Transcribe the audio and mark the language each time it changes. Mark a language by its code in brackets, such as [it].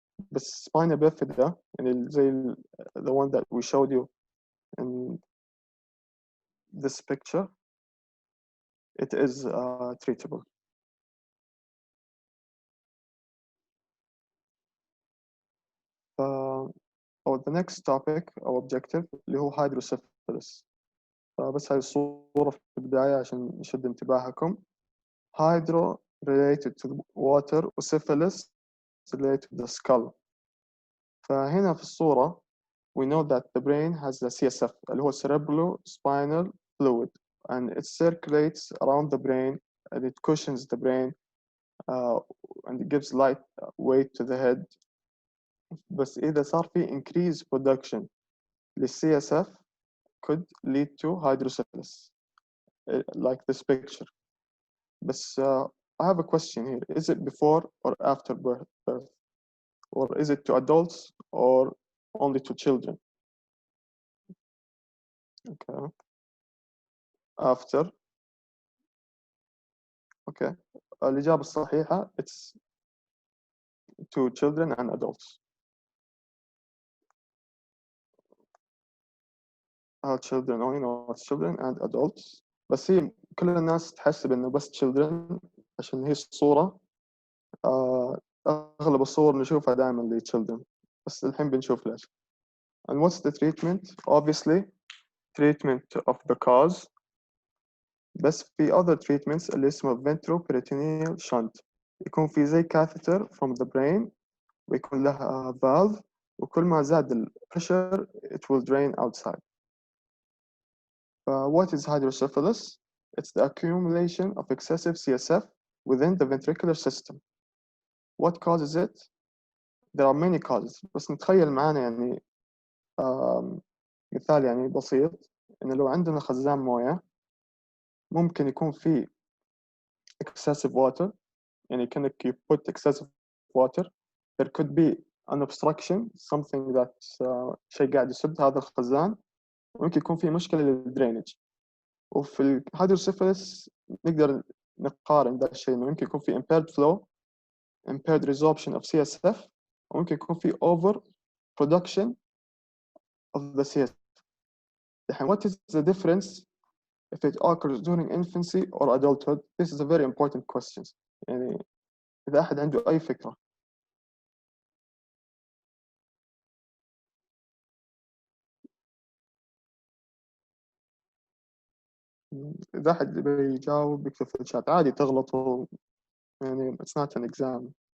[en] بس spina bifida يعني زي the one that we showed you in this picture, it is treatable. أو the next topic أو objective [ar] اللي هو [en] hydrocephalus. [ar] فبس هاي الصورة في البداية عشان نشد انتباهكم. [en] Hydro related to water وsyphilis related to the skull. [ar] فهنا في الصورة [en] we know that the brain has the CSF [ar] اللي هو [en] cerebrospinal fluid, and it circulates around the brain and it cushions the brain and it gives light weight to the head. [ar] بس إذا صار في [en] increased production للCSF could lead to hydrocephalus like this picture. But I have a question here. Is it before or after birth? Or is it to adults or only to children? Okay. After. Okay. [ar] الإجابة الصحيحة [en] it's to children and adults. Children only, not children and adults. [ar] بس هي كل الناس تحسب إنه بس children عشان هي الصورة أغلب الصور نشوفها دائما ل children. بس الحين بنشوف ليش. [en] And what's the treatment? Obviously, treatment of the cause. [ar] بس في [en] other treatments [ar] اللي اسمه [en] ventroperitoneal shunt. [ar] يكون في زي catheter [en] from the brain [ar] ويكون له valve وكل ما زاد ال pressure [en] it will drain outside. What is hydrocephalus? It's the accumulation of excessive CSF within the ventricular system. What causes it? There are many causes. [ar] بس نتخيل معانا يعني مثال يعني بسيط إنه لو عندنا خزان موية ممكن يكون في excessive water يعني كأنك [en] you put excessive water. There could be an obstruction, something that [ar] شيء قاعد يسد هذا الخزان. ممكن يكون في مشكلة للدرينج. وفي الهيدروسيفالس نقدر نقارن ذا الشيء إنه ممكن يكون في [en] impaired flow, impaired resorption of CSF, [ar] وممكن يكون في [en] over production of the CSF. What is the difference if it occurs during infancy or adulthood? This is a very important question. [ar] يعني إذا أحد عنده أي فكرة. إذا أحد بيجاوب بيكتب في الشات عادي تغلطوا يعني [en] it's not an exam.